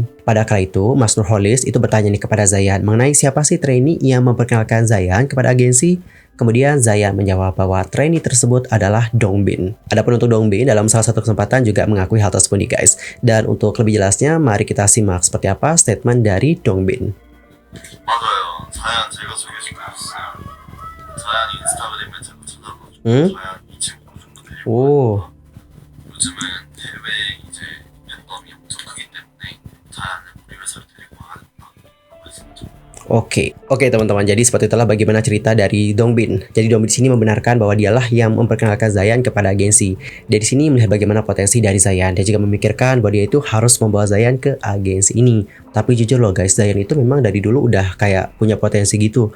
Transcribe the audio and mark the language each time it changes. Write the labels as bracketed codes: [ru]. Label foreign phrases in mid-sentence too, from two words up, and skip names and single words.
[id] Pada kala itu, Mas Nurholis itu bertanya nih kepada Zayan mengenai siapa sih trainee yang memperkenalkan Zayan kepada agensi. Kemudian Zayan menjawab bahwa trainee tersebut adalah Dongbin. Adapun untuk Dongbin dalam salah satu kesempatan juga mengakui hal tersebut nih guys. Dan untuk lebih jelasnya, mari kita simak seperti apa statement dari Dongbin. [ko] 맞아요. 자연 제가 소개시켜줬어요. 자연 인스타그램을 제가 찾아가지고 Hmm? 자연 이 친구 무조건 데리고 Oh. 요즘은 해외 이제 팬덤이 엄청 크기 때문에 자연을 우리 회사로 데리고 가겠다 라고 했었죠. [id] Oke teman-teman, jadi seperti itulah bagaimana cerita dari Dongbin. Jadi Dongbin di sini membenarkan bahwa dialah yang memperkenalkan Zayan kepada agensi. Dari sini melihat bagaimana potensi dari Zayan. Dia juga memikirkan bahwa dia itu harus membawa Zayan ke agensi ini. Tapi jujur loh guys, Zayan itu memang dari dulu udah kayak punya potensi gitu.